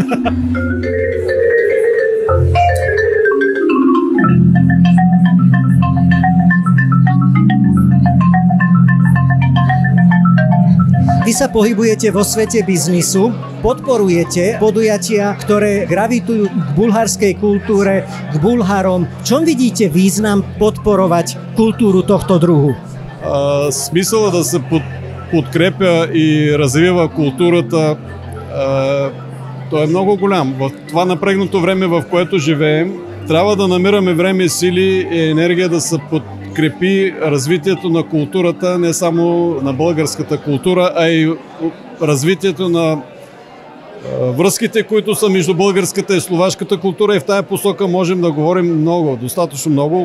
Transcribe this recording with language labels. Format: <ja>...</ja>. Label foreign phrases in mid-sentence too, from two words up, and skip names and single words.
<sk>Vy sa pohybujete vo svete biznisu, podporujete podujatia, ktoré gravitujú k bulharskej kultúre, k Bulharom. V čom vidíte význam podporovať kultúru tohto druhu?</sk> <bg>Смисъла да се подкрепя и развива културата, то е много голям. В това напрегнато време, в което живеем, трябва да намираме време, сили и енергия да се подкрепи развитието на културата, не само на българската култура, а и развитието на връзките, които са между българската и словашката култура, и в тая посока можем да говорим много, достатъчно много.</bg>